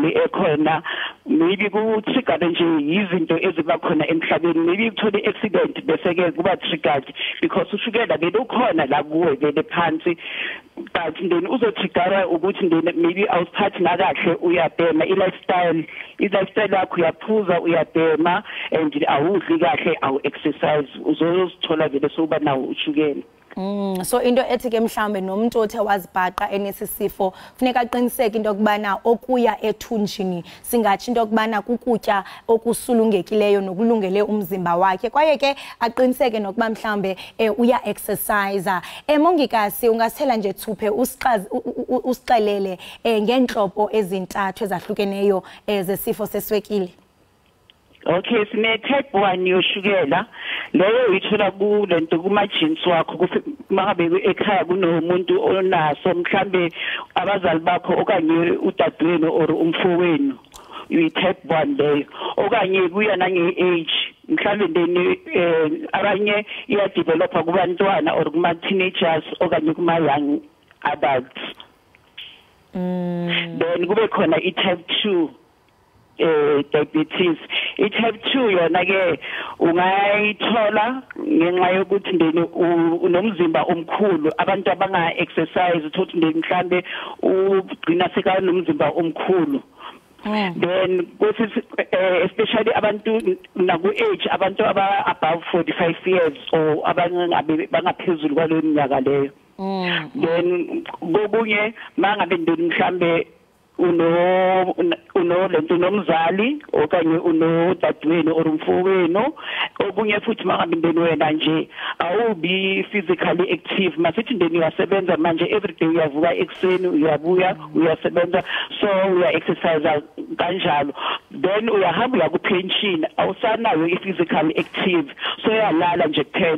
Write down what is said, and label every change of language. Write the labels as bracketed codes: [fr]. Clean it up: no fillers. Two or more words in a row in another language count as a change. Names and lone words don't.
[zu] ekhona, maybe kutriggerwe nje yizinto eziba khona emhlabeni, maybe uthole i-accident bese-ke kuba [en] triggered because [zu] ushukela vele ukhona la kuwe vele phansi, but ndeni uzotriggerwa ukuthi ndeni maybe awusiphathi nakahle uyabhema i-lifestyle yakho uyaphuza uyabhema and awudli kahle awu-exercise uzozithola vele soba nawo ushukela. [xh] So into ethi ke mhlambe nomuntu othe wazibhaqa enesisifo funeka aqiniseke into kubana okuya ethunjini singathi into kubana kukutya okusulungekileyo nokulungele umzimba wakhe, kwaye ke aqiniseke nokuba mhlambe uya exercise. Mongikazi ungasithela nje thuphe usixelele ngenhlobo ezintathu ezahlukeneyo zesifo seswekile. [zu] Okay, sine-type 1 yoshukela leyo uyithola kulento kuma-genes wakho mangabe ekhaya kunomuntu onaso mhlambe abazali bakho okanye udadewenu or umfowenu uyi-type 1 leyo, okanye kuya nange-age mhlambe ndeni abanye iyadevelopha kubantwana or kuma-teenagers okanye kuma- [en] young adults. [zu] Then kube khona i- [en] type 2 diabetes. [zu] I-type 2 yona ke ungayithola ngenxa yokuthi ndeni unomzimba omkhulu, abantu abanga-exercise uthothi ndeni mhlambe ugcina sekanomzimba omkhulu. [en] Then especially [zu] abantu naku-age abantu [en] above 45 years or [zu] bangaphezulu kwaleyo minyaka leyo. Then kokunye mangabe ndeni mhlambe lento nomzali okanye unodadewenu or umfowenu, okunye futhi mangabe ndeni wena nje awubi [en] physically active, [zu] masithi ndeni uyasebenza manje everyday uyavuka ekuseni uyabuya uyasebenza so uya-exercise kanjalo, then uyahamba uya ku-pension awusanayo i- [en] physically active [zu] so uyalala nje kuphela.